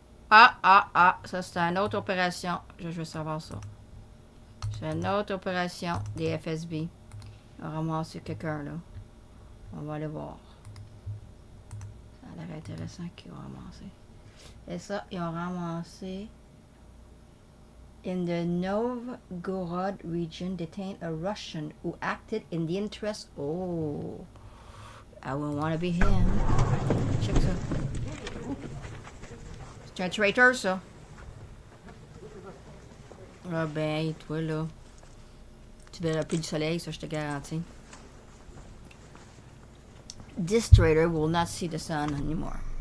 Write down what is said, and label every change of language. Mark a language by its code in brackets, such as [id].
[fr] Ah! Ça, c'est une autre opération. Je veux savoir ça. C'est une autre opération des FSB. On va ramasser quelqu'un, là. On va aller voir. Ça intéressant qu'ils ont ramassé. Et ça, ils ont ramassé. [en] In the Novgorod region, detained a Russian who acted in the interest. Oh, I wouldn't want to be him. [fr] Check ça. C'est un traitor, ça. Ah ben, toi là. Tu verras plus du soleil, ça je te garantis. [en] This traitor will not see the sun anymore.